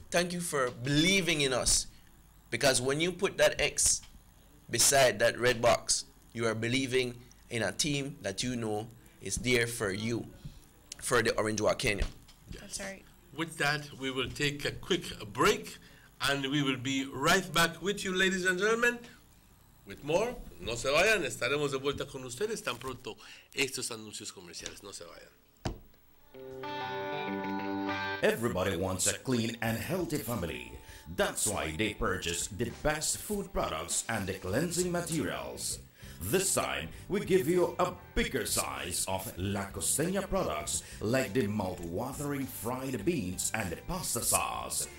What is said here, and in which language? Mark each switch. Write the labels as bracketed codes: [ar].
[en] Thank you for believing in us. Because when you put that X beside that red box, you are believing in a team that you know is there for you, for the Orange Walk Kenya. That's right. With that, we will take a quick break, and we will be right back with you, ladies and gentlemen, with more. [es] No se vayan, estaremos de vuelta con ustedes tan pronto estos anuncios comerciales. No se vayan. [en] Everybody wants a clean and healthy family. That's why they purchase the best food products and the cleansing materials. This time, we give you a bigger size of La Costeña products like the mouth-watering fried beans and the pasta sauce.